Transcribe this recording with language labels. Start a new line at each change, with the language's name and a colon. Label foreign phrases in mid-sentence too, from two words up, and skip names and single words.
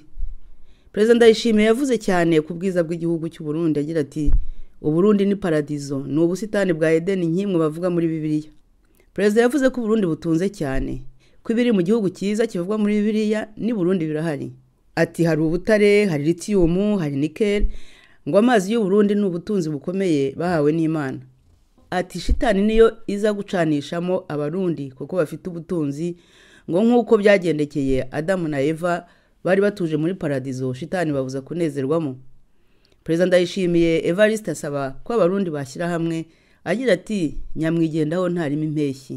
Kinyarwanda: Prezida Ndayishimiye yavuze cyane ku bwiza bw'igihugu cy'u Burundi, agira ati Uburundi ni paradizo, ni ubusitani bwa Edeni nk'imwe bavuga muri Bibiliya. Prezida yavuze ko Burundi butunze cyane, ko ibiri mu gihugu cyiza kivugwa muri Bibiliya ni Burundi birahari. Ati hari ubutare, hari lithium, hari nickel, ngo amazi y'u Burundi ni ubutunzi bukomeye bahawe n'Imana. Ati shitani niyo iza gucanishamo Abarundi kuko bafite ubutunzi, ngo nk'uko byagendekeye Adamu na Eva bari batuje muri paradizo, shitani babuza kunezerwamo. Prezida Ndayishimiye Evariste asaba ko Abarundi bashyira hamwe, agira ati nyamwigendaho ntarimo impeshyi.